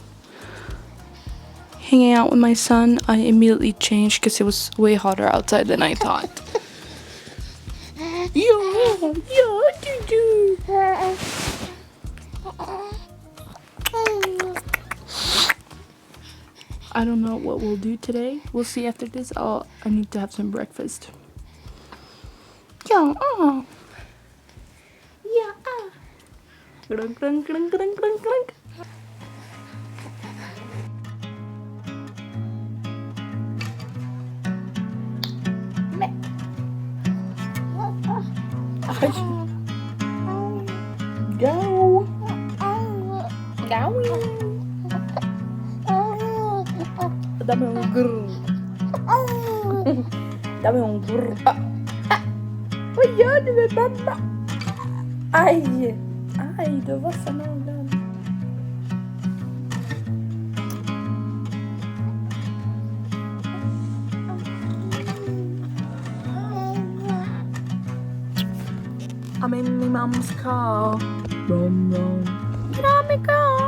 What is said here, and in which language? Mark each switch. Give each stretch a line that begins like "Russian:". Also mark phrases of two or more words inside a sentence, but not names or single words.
English: Hanging out with my son, I immediately changed because it was way hotter outside than I thought. I don't know what we'll do today. We'll see after this. I need to have some breakfast. Glunk, glunk, glunk, glunk, glunk, glunk. Go.
Spanish: Dame un grr. Dame un grr.
Swedish: Vad gör du med mamma? Aj, du var så nära.
English: I'm in my mom's car. Vroom, vroom. Get out my car.